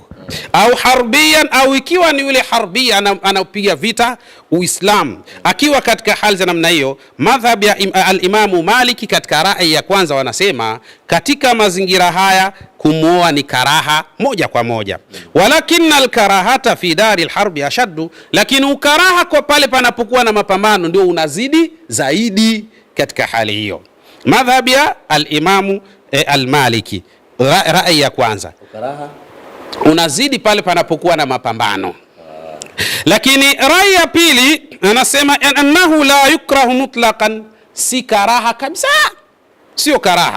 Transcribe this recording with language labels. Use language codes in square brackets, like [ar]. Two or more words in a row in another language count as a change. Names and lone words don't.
[sw] Au harbiyan, au ikiwa ni yule harbi anapiga vita Uislamu, akiwa katika hali za namna hiyo, madhhab ya al-Imamu Maliki katika rai ya kwanza wanasema katika mazingira haya kumuoa ni karaha moja kwa moja. [ar] ولكن الكراهة في دار الحرب أشد, [sw] lakini ukaraha kwa pale panapokuwa na mapambano ndio unazidi zaidi katika hali hiyo. Madhhab ya al-Imamu al-Maliki, rai ya kwanza, ukaraha unazidi pale panapokuwa na mapambano. Lakini rai ya pili anasema [ar] أنه لا يكره مطلقا, [sw] si karaha kabisa, sio karaha.